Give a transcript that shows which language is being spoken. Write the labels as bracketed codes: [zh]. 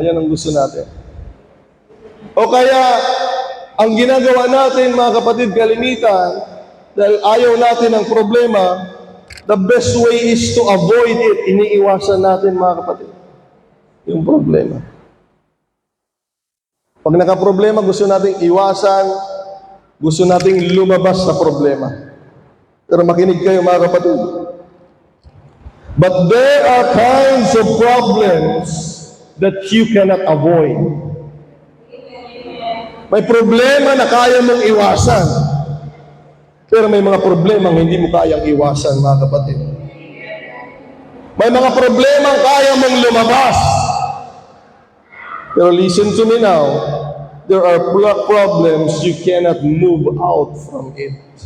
[tl] Yan ang gusto natin. O kaya, ang ginagawa natin, mga kapatid, kalimitan, dahil ayaw natin ng problema, [en] the best way is to avoid it. [tl] Iniiwasan natin, mga kapatid, yung problema. Pag nakaproblema, gusto nating iwasan, gusto nating lumabas sa problema. Pero makinig kayo, mga kapatid. [en] But there are kinds of problems that you cannot avoid. [tl] May problema na kaya mong iwasan. Pero may mga problemang hindi mo kayang iwasan, mga kapatid. May mga problemang kaya mong lumabas. [en] Pero listen to me now. There are problems you cannot move out from it.